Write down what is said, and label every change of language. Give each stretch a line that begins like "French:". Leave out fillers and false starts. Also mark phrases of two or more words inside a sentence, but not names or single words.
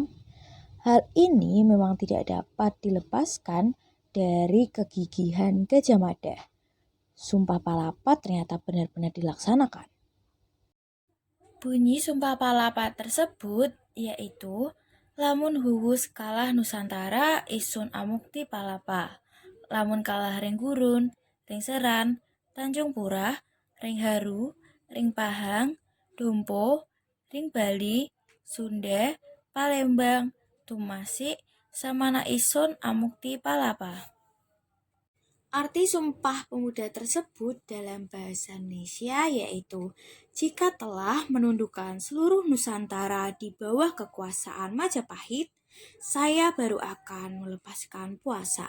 Indonesian: Hal ini memang tidak dapat dilepaskan dari kegigihan Gajah Mada. Sumpah Palapa ternyata benar-benar dilaksanakan. Bunyi Sumpah Palapa tersebut yaitu
Kawi: lamun huwus kalah Nusantara isun amukti palapa. Lamun kalah ring gurun, ring seran, Tanjung Purah, ring haru, ring pahang, dompo, ring Bali, Sunda, Palembang, Tumasik, samana isun amukti palapa.
Indonesian: Arti Sumpah Pemuda tersebut dalam bahasa Indonesia yaitu jika telah menundukkan seluruh Nusantara di bawah kekuasaan Majapahit, saya baru akan melepaskan puasa.